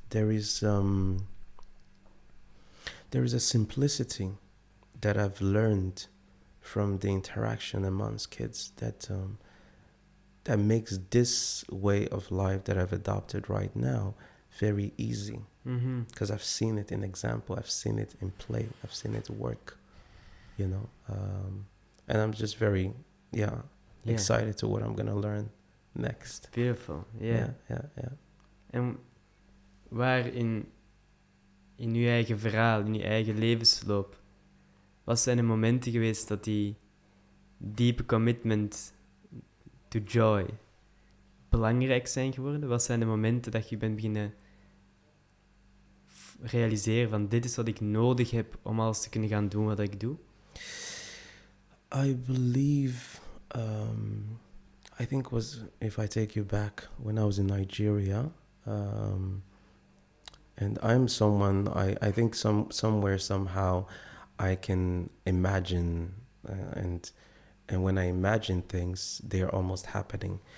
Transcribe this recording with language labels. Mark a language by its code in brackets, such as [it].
[en] There is a simplicity that I've learned from the interaction amongst kids that makes this way of life that I've adopted right now very easy. Because I've seen it in example, I've seen it in play, I've seen it work, and I'm just very excited to what I'm gonna learn next. Beautiful. Yeah. [nl] En waar in je eigen verhaal, in je eigen levensloop, wat zijn de momenten geweest dat die diepe [en] commitment to joy [nl] belangrijk zijn geworden? Wat zijn de momenten dat je bent beginnen realiseren van dit is wat ik nodig heb om alles te kunnen gaan doen wat ik doe? [en] I believe, I think if I take you back when I was in Nigeria, and I'm someone, I think somewhere, somehow, I can imagine, and when I imagine things, they are almost happening.